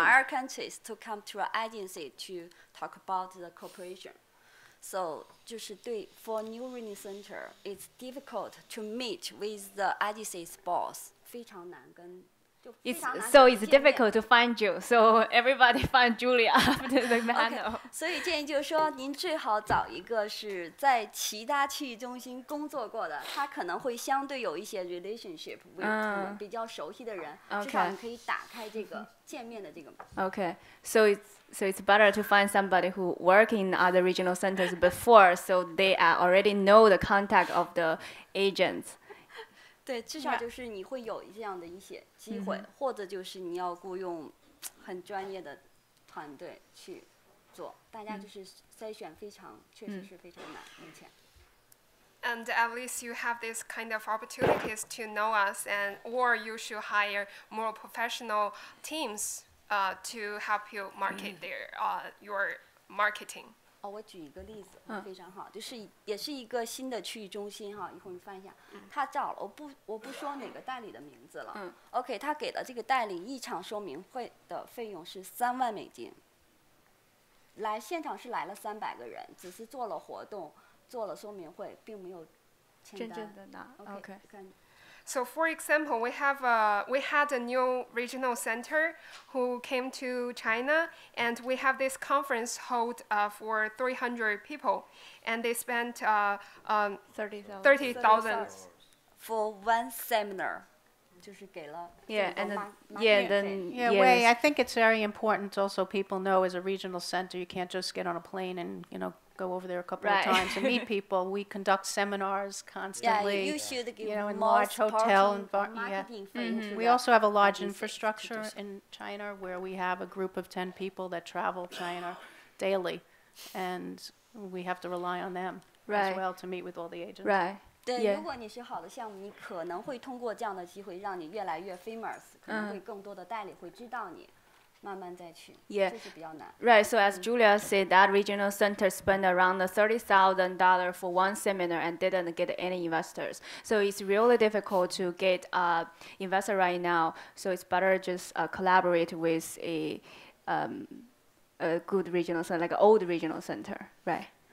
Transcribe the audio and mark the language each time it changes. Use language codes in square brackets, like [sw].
[en] other countries to come to our agency to talk about the cooperation. So [zh] 就是对 [en] for new reading center, it's difficult to meet with the agency's boss， [zh] 非常难跟。 [en] So it's difficult to find you. So everybody find Julia after the panel. [zh] 所以建议就是说，您最好找一个是在其他区域中心工作过的，他可能会相对有一些 [en] relationship with [zh] 比较熟悉的人，至少你可以打开这个见面的这个。 [en] Okay, so it's better to find somebody who work in other regional centers before, so they already know the contact of the agents. [zh] 对，至少就是你会有这样的一些机会，或者就是你要雇佣很专业的团队去做，大家就是筛选非常，确实是非常难，目前。 [en] And at least you have this kind of opportunities to know us, or you should hire more professional teams to help you market your marketing. [zh] 我举一个例子，非常好，就是也是一个新的区域中心哈，一会儿你翻一下，他找了我不说哪个代理的名字了，OK， 他给的这个代理一场说明会的费用是3万美金，现场是来了300个人，只是做了活动，做了说明会，并没有签单。真正的拿 ，OK。 [en] So, for example, we had a new regional center who came to China, and we have this conference held for 300 people, and they spent 30,000 for one seminar. [zh] 就是给了 [en] Yeah, and Wei, I think it's very important also people know as a regional center you can't just get on a plane and go over there a couple of times and meet people. We conduct seminars constantly. Yeah, you should give in large hotel and We also have a large agency infrastructure in China where we have a group of 10 people that travel China daily, and we have to rely on them as well to meet with all the agents. Right. [zh] 对，如果你是好的项目，你可能会通过这样的机会让你越来越 famous， 可能会更多的代理会知道你，慢慢再去，这是比较难。 [en] Right. So as Julia said, that regional center spent around $30,000 for one seminar and didn't get any investors. So it's really difficult to get investor right now. So it's better just collaborate with a good regional center, like an old regional center, right?